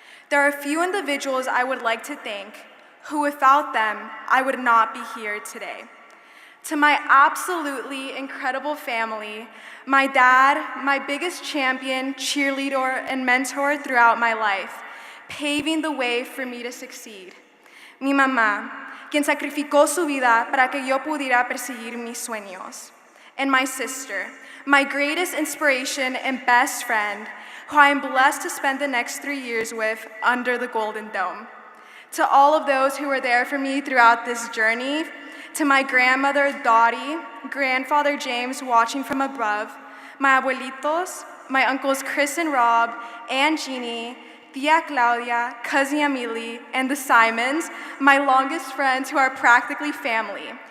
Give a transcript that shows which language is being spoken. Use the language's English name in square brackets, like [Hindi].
[English] There are a few individuals I would like to thank, who without them, I would not be here today. To my absolutely incredible family, my dad, my biggest champion, cheerleader, and mentor throughout my life, paving the way for me to succeed. [Spanish] Mi mamá, quien sacrificó su vida para que yo pudiera perseguir mis sueños. [English] And my sister, my greatest inspiration and best friend, who I am blessed to spend the next 3 years with under the Golden Dome. To all of those who were there for me throughout this journey, to my grandmother, Dottie, grandfather James watching from above, my abuelitos, my uncles Chris and Rob, Aunt Jeannie, Tia Claudia, cousin Amelie, and the Simons, my longest friends who are practically family.